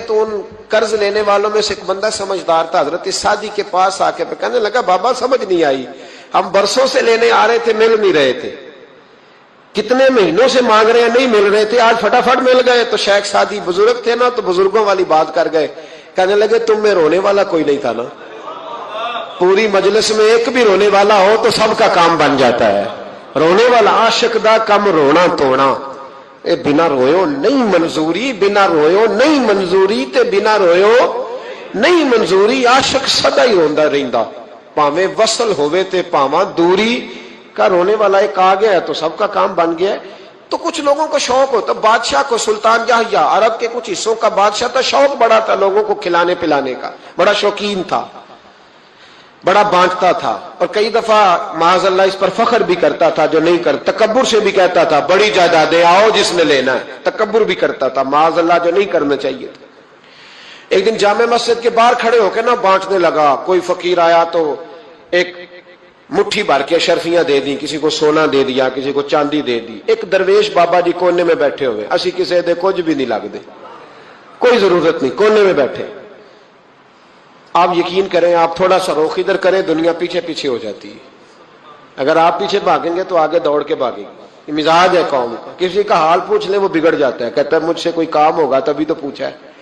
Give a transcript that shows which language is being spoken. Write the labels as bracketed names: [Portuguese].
[Urdu] تو ان قرض لینے والوں میں سے ایک بندہ سمجھدار تھا، حضرت سعدی کے پاس آ کے کہنے لگا بابا سمجھ نہیں آئی، ہم برسوں سے لینے آ رہے تھے، مل نہیں رہے تھے، کتنے مہینوں سے مانگ رہے ہیں نہیں مل رہے تھے، آج فٹافٹ مل گئے. تو شیخ سعدی بزرگ تھے نا، تو بزرگوں والی بات کر گئے. کہنے لگے تم میں رونے والا کوئی نہیں تھا نا، پوری مجلس میں ایک بھی رونے والا ہو تو سب کا کام بن جاتا ہے. [Punjabi] رونے والا عاشق دا کم رونا توڑا، اے بنا رویو نہیں منظوری، بنا رویو نہیں منظوری تے بنا رویو نہیں منظوری. عاشق سدا ہی روندا رہندا، پاویں وصل ہوئے تے پاواں دوری. [Urdu] کا رونے والا ایک آ گیا ہے تو سب کا کام بن گیا ہے. تو کچھ لوگوں کو شوق ہوتا، بادشاہ کو، سلطان یحییٰ عرب کے کچھ حصوں کا بادشاہ تھا، شوق بڑا تھا لوگوں کو کھلانے پلانے کا، بڑا شوقین تھا، بڑا بانٹتا تھا. اور کئی دفعہ معاذ اللہ اس پر فخر بھی کرتا تھا جو نہیں کرتا، تکبر سے بھی کہتا تھا بڑی جائیدادیں آؤ جس نے لینا ہے، تکبر بھی کرتا تھا معاذ اللہ جو نہیں کرنا چاہیے تھا. ایک دن جامع مسجد کے باہر کھڑے ہو کے نا بانٹنے لگا. کوئی فقیر آیا تو ایک مٹھی بھر کے شرفیاں دے دی، کسی کو سونا دے دیا، کسی کو چاندی دے دی. ایک درویش بابا جی کونے میں بیٹھے ہوئے، [Punjabi] اسی کسی دے کچھ بھی نہیں لگ دے، [Urdu] کوئی ضرورت نہیں، کونے میں بیٹھے. آپ یقین کریں، آپ تھوڑا سا رخ ادھر کریں، دنیا پیچھے پیچھے ہو جاتی ہے. اگر آپ پیچھے بھاگیں گے تو آگے دوڑ کے بھاگیں گے. یہ مزاج ہے قوم کا، کسی کا حال پوچھ لیں وہ بگڑ جاتا ہے، کہتا ہے مجھ سے کوئی کام ہوگا تبھی تو پوچھا ہے.